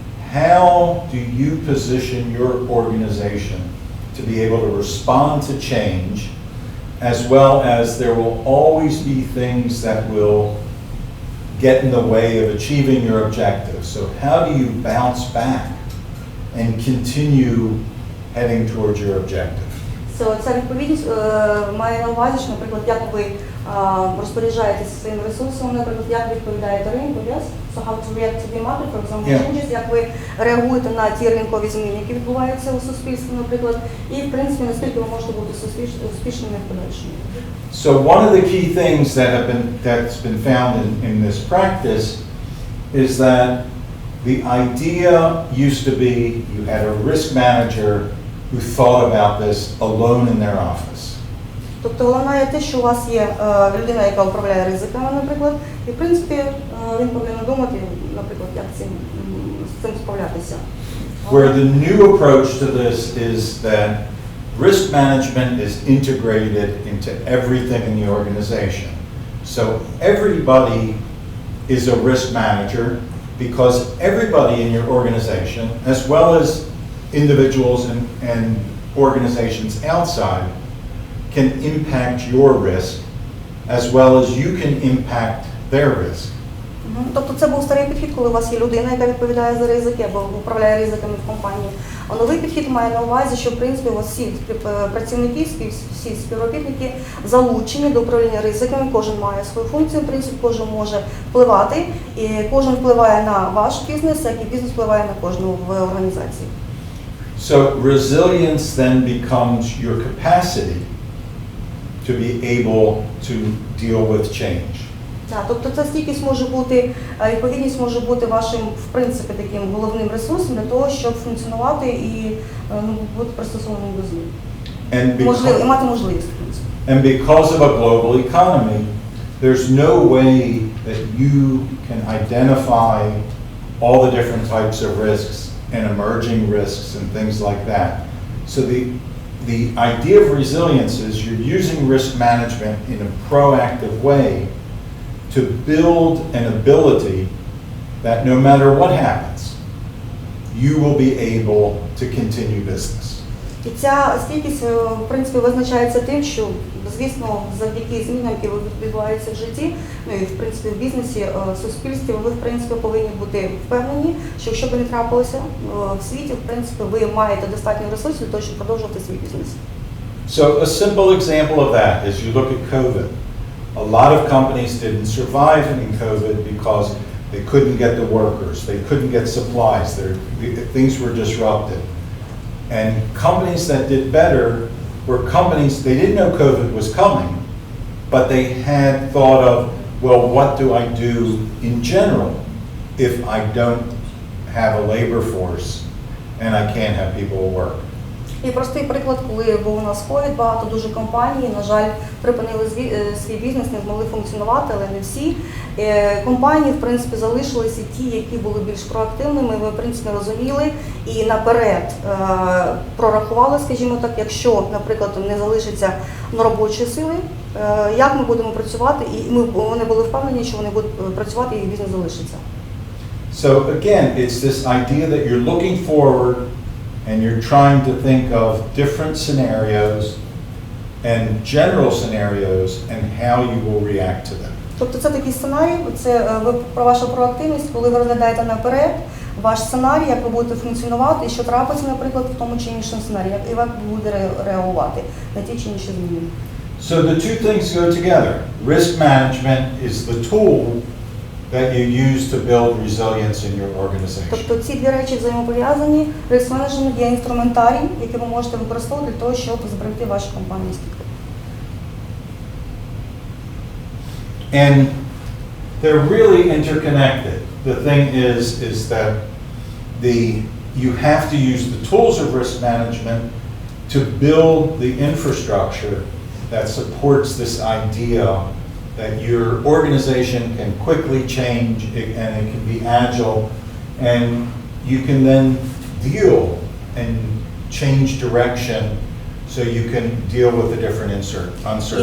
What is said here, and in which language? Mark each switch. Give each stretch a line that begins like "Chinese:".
English: How do you position your organization to be able to respond to change, as well as there will always be things that will get in the way of achieving your objectives. So how do you bounce back and continue heading towards your objective?
Ukrainian: Ця відповідність має на увазі, що, наприклад, як ви розпоряджаєтеся своїм ресурсом, наприклад, як ви відповідаєте ринку,
English: so how to react to the market, for example,
Ukrainian: як ви реагуєте на ті ринкові зміни, які відбуваються у суспільстві, наприклад, і, в принципі, наскільки ви можете бути успішними в подальшому.
English: So one of the key things that's been found in this practice is that the idea used to be you had a risk manager who thought about this alone in their office.
Ukrainian: Тобто головне є те, що у вас є людина, яка управляє ризиками, наприклад, і в принципі він повинен думати, наприклад, як з цим справлятися.
English: Where the new approach to this is that risk management is integrated into everything in the organization. So everybody is a risk manager because everybody in your organization, as well as individuals and organizations outside, can impact your risk as well as you can impact their risk.
Ukrainian: Тобто це був старий підхід, коли у вас є людина, яка відповідає за ризики або управляє ризиками в компанії. А новий підхід має на увазі, що в принципі у вас всі працівники, всі співробітники залучені до управління ризиками, кожен має свою функцію, в принципі, кожен може впливати, і кожен впливає на ваш бізнес, як і бізнес впливає на кожну в організації.
English: So resilience then becomes your capacity to be able to deal with change.
Ukrainian: Так, тобто ця стійкість може бути, відповідність може бути вашим, в принципі, таким головним ресурсом для того, щоб функціонувати і бути пристосованим до змін. І мати можливість, в принципі.
English: And because of a global economy, there's no way that you can identify all the different types of risks and emerging risks and things like that. So the idea of resilience is you're using risk management in a proactive way to build an ability that no matter what happens, you will be able to continue business.
Ukrainian: І ця стійкість, в принципі, визначається тим, що, звісно, завдяки змінам, які відбуваються в житті, ну і, в принципі, в бізнесі, в суспільстві, ви, в принципі, повинні бути впевнені, що якщо б не трапилося в світі, в принципі, ви маєте достатньо ресурсів для того, щоб продовжувати свій бізнес.
English: So a simple example of that is you look at COVID. A lot of companies didn't survive in COVID because they couldn't get the workers, they couldn't get supplies, things were disrupted. And companies that did better were companies, they didn't know COVID was coming, but they had thought of, well, what do I do in general if I don't have a labor force and I can't have people work?
Ukrainian: І простий приклад, коли був у нас ковід, багато дуже компаній, на жаль, припинили свій бізнес, не змогли функціонувати, але не всі. Компанії, в принципі, залишилися ті, які були більш проактивними, ми, в принципі, розуміли і наперед прорахували, скажімо так, якщо, наприклад, не залишиться робочої сили, як ми будемо працювати, і вони були впевнені, що вони будуть працювати і бізнес залишиться.
English: So again, it's this idea that you're looking forward and you're trying to think of different scenarios and general scenarios and how you will react to them.
Ukrainian: Тобто це такий сценарій, це про вашу проактивність, коли ви розглядаєте наперед ваш сценарій, як ви будете функціонувати і що трапиться, наприклад, в тому чи іншому сценарії, і як ви будете реагувати на ті чи інші зміни.
English: So the two things go together. Risk management is the tool that you use to build resilience in your organization.
Ukrainian: Тобто ці дві речі взаємопов'язані. Риск менеджмент є інструментарій, який ви можете використовувати для того, щоб зберегти вашу компанію стійкою.
English: And they're really interconnected. The thing is that you have to use the tools of risk management to build the infrastructure that supports this idea that your organization can quickly change and it can be agile, and you can then deal and change direction so you can deal with the different uncertainties.